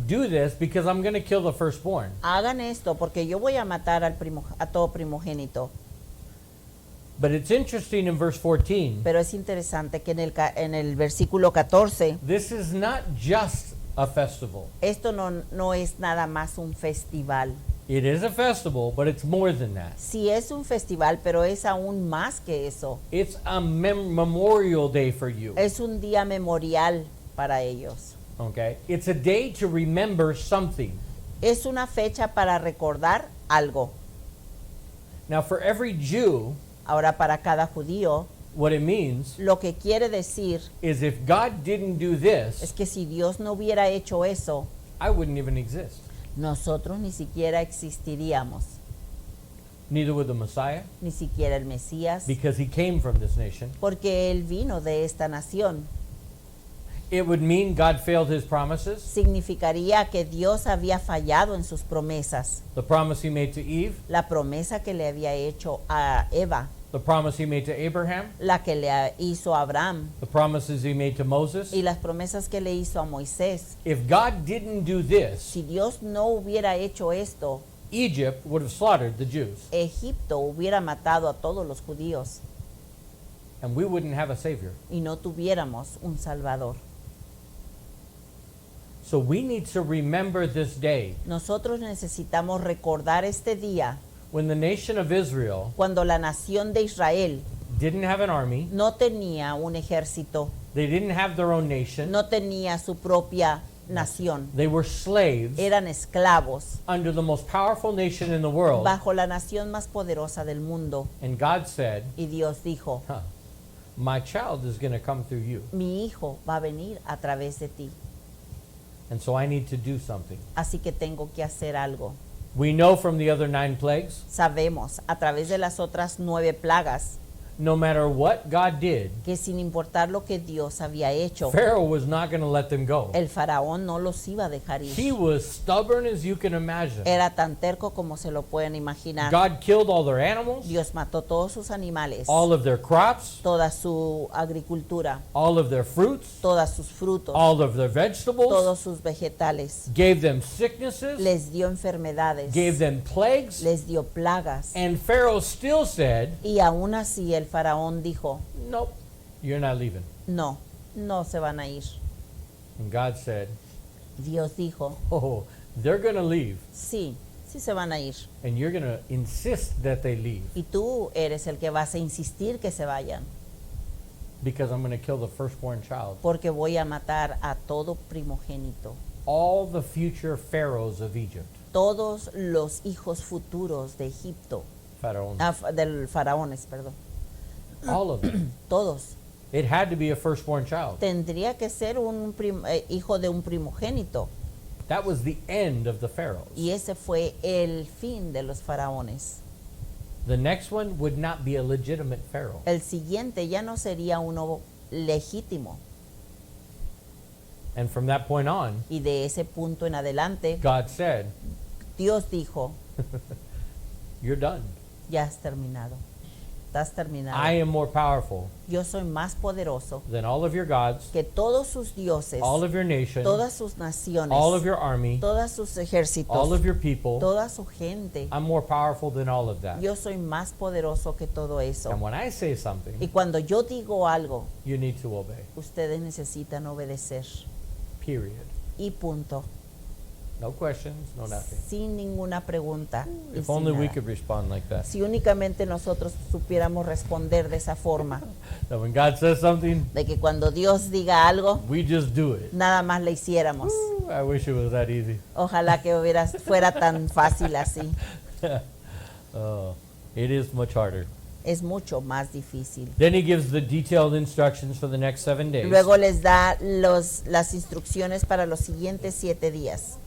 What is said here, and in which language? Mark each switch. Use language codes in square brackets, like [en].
[en] do this because I'm going to kill the firstborn. [es] hagan esto porque yo voy a matar a todo primogénito. [en] But it's interesting in verse 14, [es] Pero es interesante que en el versículo 14, [en] this is not just a festival. [es] esto no es nada más un festival. [en] It is a festival, but it's more than that. [es] Sí es un festival, pero es aún más que eso. [en] It's a memorial day for you. [es] Es un día memorial para ellos. [en] Okay? It's a day to remember something. [es] Es una fecha para recordar algo. [en] Now, for every Jew, [es] Ahora, para cada judío, [en] what it means [es] lo que quiere decir [en] is if God didn't do [es] es [en] this, [es] que si Dios no hubiera hecho eso, [en] I wouldn't even exist. [es] nosotros ni siquiera existiríamos, [en] Neither would the Messiah, [es] ni siquiera el Mesías, [en] because he came from this nation. [es] porque Él vino de esta nación. [en] It would mean God failed his promises, [es] Significaría que Dios había fallado en sus promesas. [en] the promise he made to Eve, [es] La promesa que le había hecho a Eva, [en] the promise he made to Abraham, [es] la que le hizo a Abraham [en] the promises he made to Moses. [es] y las promesas que le hizo a Moisés. [en] If God didn't do this, [es] Si Dios no hubiera hecho esto, [en] Egypt would have slaughtered the Jews, [es] Egipto hubiera matado a todos los judíos [en] and we wouldn't have a Savior. [es] y no tuviéramos un Salvador. [en] So we need to remember this day [es] Nosotros necesitamos recordar este día [en] when the nation of Israel [es] cuando la nación de Israel [en] didn't have an army. [es] no tenía un ejército, [en] They didn't have their own nation. [es] no tenía su propia nación. [en] They were slaves [es] Eran esclavos [en] under the most powerful nation in the world. [es] bajo la nación más poderosa del mundo. [en] And God said, [es] Y Dios dijo, [en] my child is going to come through you. [es] mi hijo va a venir a través de ti, [en] And so I need to do something. [es] así que tengo que hacer algo. [en] We know from the other 9 plagues, [es] Sabemos a través de las otras 9 plagas [en] no matter what God did, [es] que sin importar lo que Dios había hecho, [en] Pharaoh was not going to let them go. [es] el faraón no los iba a dejar [en] He [es] ir. [en] was stubborn as you can imagine. [es] Era tan terco como se lo pueden imaginar. [en] God killed all their animals, [es] Dios mató todos sus animales, [en] all of their crops, [es] toda su agricultura, [en] all of their fruits, [es] todos sus frutos, [en] all of their vegetables, [es] todos sus vegetales. [en] gave them sicknesses, [es] Les dio enfermedades, [en] gave them plagues, [es] les dio plagas. [en] and Pharaoh still said, [es] Y aún así el faraón dijo, [en] nope, you're not leaving. [es] no, no se van a ir. [en] And God said, [es] Dios dijo, [en] oh, they're going to leave, [es] sí, sí se van a ir. [en] and you're going to insist that they leave [es] Y tú eres el que vas a insistir que se vayan, [en] because I'm going to kill the firstborn child. [es] porque voy a matar a todo primogénito, [en] All the future pharaohs of Egypt, [es] todos los hijos futuros de Egipto, [en] pharaohs, [es] del faraones, perdón, [en] all of them. [es] todos. [en] It had to be a firstborn child. [es] Tendría que ser un hijo de un primogénito. [en] That was the end of the pharaohs. [es] Y ese fue el fin de los faraones. [en] The next one would not be a legitimate pharaoh. [es] El siguiente ya no sería uno legítimo. [en] And from that point on, [es] Y de ese punto en adelante, [en] God said, [es] Dios dijo, [en] you're done. [es] ya has terminado. Estás terminado. [en] I am more powerful [es] Yo soy más poderoso [en] than all of your gods, [es] que todos sus dioses, [en] all of your nation, [es] todas sus naciones, [en] all of your army, [es] todas sus ejércitos, [en] all of your people. [es] toda su gente. [en] I'm more powerful than all of that. [es] Yo soy más poderoso que todo [en] And [es] eso. [en] when I say something, [es] Y cuando yo digo algo, [en] you need to obey. [es] ustedes necesitan obedecer. [en] Period. [es] Y punto. [en] No questions, no nothing. [es] Sin ninguna pregunta. y [en] If [es] sin [en] only we [es] nada. [en] could respond like that. [es] Si únicamente nosotros supiéramos responder de esa forma, [en] That when God says something, [es] de que cuando Dios diga algo, [en] we just do it. [es] nada más le hiciéramos. [en] I wish it was that easy. [es] Ojalá que fuera tan fácil así. [en] Oh, it is much harder. [es] Es mucho más difícil. [en] Then he gives the detailed instructions for the next 7 days. [es] Luego les da las instrucciones para los siguientes 7 días.